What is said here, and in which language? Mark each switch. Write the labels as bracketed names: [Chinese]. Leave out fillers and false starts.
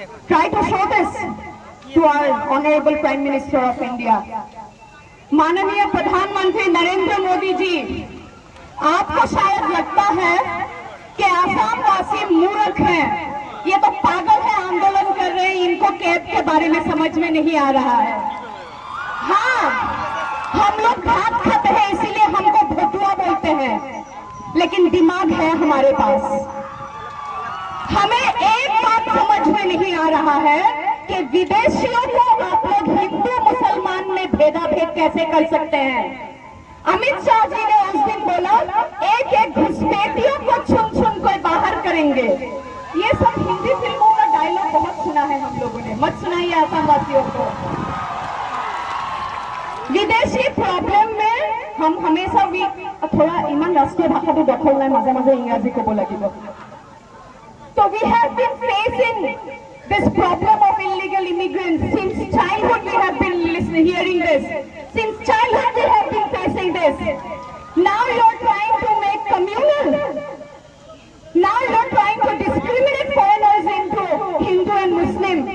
[English] Try to show this to our Honorable Prime Minister of India. [Hindi] माननीय प्रधानमंत्री नरेंद्र मोदी जी, आपको शायद लगता है कि आसाम वासी मूर्ख हैं, ये तो पागल है, आंदोलन कर रहे हैं, इनको कैब के बारे में समझ में नहीं आ रहा है। हाँ, हम लोग भात खाते हैं इसीलिए हमको भोटुआ बोलते हैं, लेकिन दिमाग है हमारे पास। हमें एक बात समझ में नहीं आ रहा है कि विदेशियों को आप लोग हिंदू मुसलमान में भेदाभेद कैसे कर सकते हैं। अमित शाह जी ने उस दिन बोला, एक एक घुसपैठियों को चुन चुन कर बाहर करेंगे। ये सब हिंदी फिल्मों का डायलॉग बहुत सुना है मत सुनाइए आसामवासियों को। विदेशी प्रॉब्लम में हम हमेशा थोड़ा इमान राष्ट्रीय भाषा तो दखल ना माजे माजे इंग्राजी कब लगे। [English] So we have been facing this problem of illegal immigrants since childhood. We have been hearing this. Since childhood we have been facing this. Now you're trying to make communal. Now you're trying to discriminate foreigners into Hindu and Muslim.